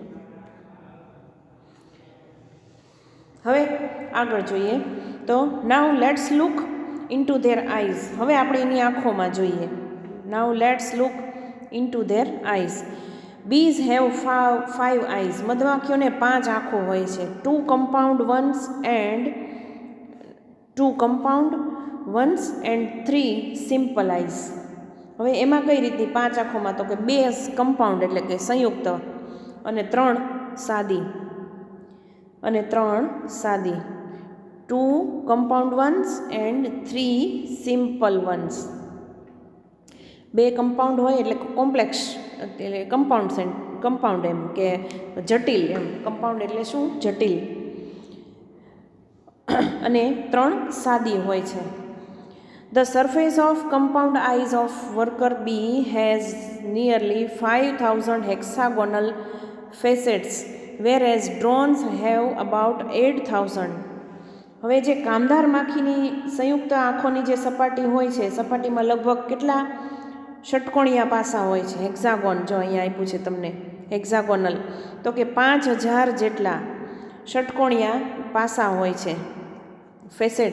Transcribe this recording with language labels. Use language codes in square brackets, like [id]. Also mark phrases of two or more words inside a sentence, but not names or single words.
[gu] હવે આગળ જોઈએ તો [en] now let's look into their eyes. [gu] હવે આપણે એની આંખોમાં જોઈએ. [en] now let's look into their eyes. bees have 5 eyes. [gu] મધમાખીઓને 5 આંખો હોય છે. [en] 2 compound ones and 3 simple eyes. [gu] હવે એમાં કઈ રીતની 5 આંખોમાં? તો કે 2 કમ્પાઉન્ડ એટલે કે સંયુક્ત અને 3 સાદી અને 3 સાદી. [en] 2 compound ones and 3 simple ones. [gu] 2 કમ્પાઉન્ડ હોય એટલે કોમ્પ્લેક્સ, એટલે કમ્પાઉન્ડ એમ કે જટિલ એમ. કમ્પાઉન્ડ એટલે શું? જટિલ. અને 3 સાદી હોય છે. [en] The surface of compound eyes of worker bee has nearly 5,000 hexagonal facets, whereas drones have about 8,000. [gu] હવે જે કામદાર માખીની સંયુક્ત આંખોની જે સપાટી હોય છે, સપાટીમાં લગભગ કેટલા ષટકોણિયા પાસા હોય છે? હેક્ઝાગોન, જો અહીંયા આપ્યું છે તમને હેક્ઝાગોનલ, તો કે 5,000 જેટલા ષટકોણિયા પાસા હોય છે.